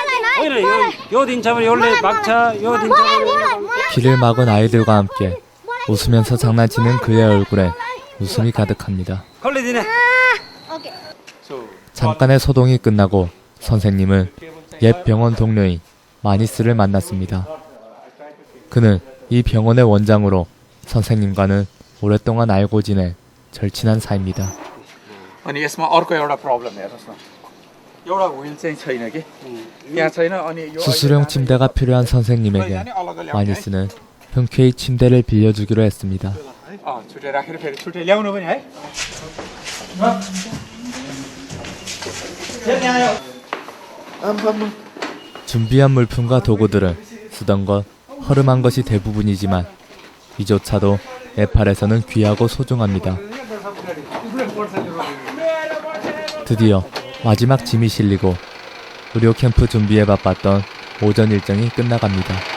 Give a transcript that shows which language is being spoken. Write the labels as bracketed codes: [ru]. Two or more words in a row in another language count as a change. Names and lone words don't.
[ko] 길을 막은 아이들과 함께 웃으면서 장난치는 그의 얼굴에 웃음이 가득합니다. 잠깐의 소동이 끝나고 선생님은 옛 병원 동료인 마니스를 만났습니다. 그는 이 병원의 원장으로 선생님과는 오랫동안 알고 지낸 절친한 사이입니다. [ne] अनि यसमा अर्को एउटा प्रब्लम हेर्नुहोस् न एउटा व्हिल चाहिँ छैन कि यहाँ छैन अनि यो [ko] 수술용 침대가 필요한 선생님에게 마니스는 흔쾌히 침대를 빌려주기로 했습니다. [ne] छुट्टै राखेर फेरि छुट्टै ल्याउनु पनि है [ko] 준비한 물품과 도구들은 쓰던 것, 허름한 것이 대부분이지만 이조차도 네팔에서는 귀하고 소중합니다. 드디어 마지막 짐이 실리고 의료 캠프 준비에 바빴던 오전 일정이 끝나갑니다.